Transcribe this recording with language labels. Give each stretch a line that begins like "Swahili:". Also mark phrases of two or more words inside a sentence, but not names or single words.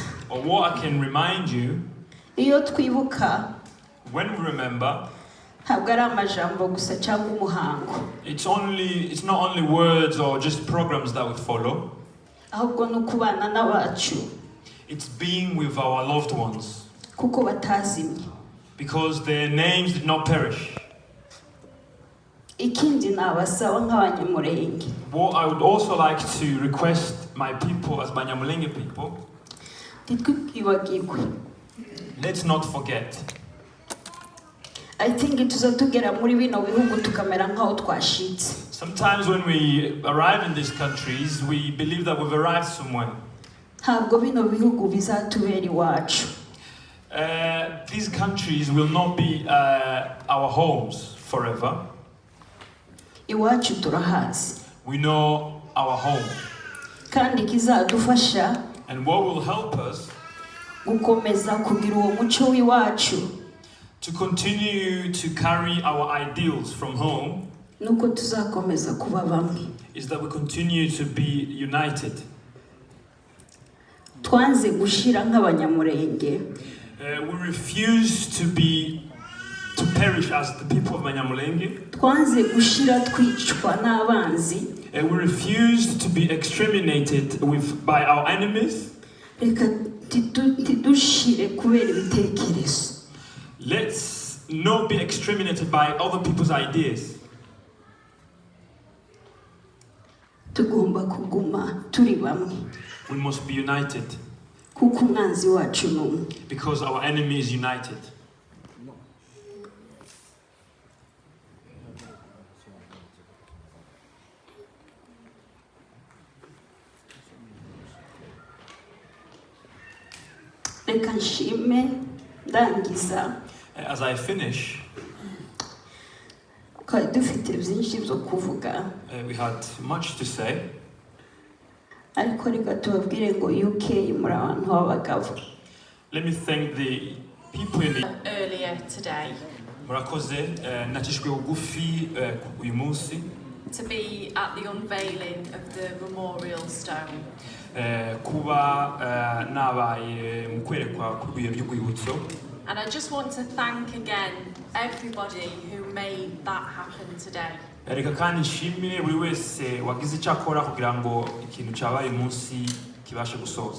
English: or what I can remind you,
Kinyarwanda: iyo twibuka,
English: when we remember,
Kinyarwanda: ntabwo ari amajambo gusa cyangwa umuhango.
English: it's not only words or just programs that we follow.
Kinyarwanda: Ahubwo no kubana n'abacu.
English: It's being with our loved ones.
Kinyarwanda: Kuko batazimye.
English: Because their names did not perish.
Kinyarwanda: Ikindi nabasaba nk'abanyamurenge.
English: What I would also like to request my people as Banyamulenge people, let's not forget. I think
Kinyarwanda: tuzatugera muri bino bihugu tukamera nkaho twashitse.
English: Sometimes when we arrive in these countries, we believe that we've arrived somewhere.
Kinyarwanda: Ntabwo bino bihugu bizatubera iwacu.
English: These countries will not be our homes forever.
Kinyarwanda: Iwacu turahazi.
English: We know our home.
Kinyarwanda: Kandi kizadufasha,
English: and what will help us
Kinyarwanda: gukomeza kugira uwo muco w'iwacu,
English: to continue to carry our ideals from home,
Kinyarwanda: nuko tuzakomeza kuba bamwe,
English: is that we continue to be united.
Kinyarwanda: Twanze gushira nk'abanyamurenge.
English: We refuse to perish as the people of Banyamulenge.
Kinyarwanda: Twanze gushira twicwa n'abanzi.
English: We refuse to be exterminated by our enemies.
Kinyarwanda: Reka tidushire kubera ibitekerezo.
English: Let's not be exterminated by other people's ideas.
Kinyarwanda: Tugomba kuguma turi bamwe.
English: We must be united.
Kinyarwanda: Kuko umwanzi wacu ni umwe.
English: Because our enemy is united.
Kinyarwanda: Reka nshime ndangiza.
English: As I finish,
Kinyarwanda: twari dufite byinshi byo kuvuga.
English: We had much to say.
Kinyarwanda: Ariko reka tubabwire ngo UK muri abantu b'abagabo.
English: Let me thank the people in the earlier today
Kinyarwanda: murakoze natishwe bugufi uyu munsi
English: to be at the unveiling of the memorial stone.
Kinyarwanda: kuba nabaye mu kwerekwa kw'ibuye ry'urwibutso.
English: And I just want to thank again everybody who made that happen today.
Kinyarwanda: Reka kandi nshimire buri wese wagize icyo akora kugira ngo ikintu cyabaye munsi kibashe gusoza.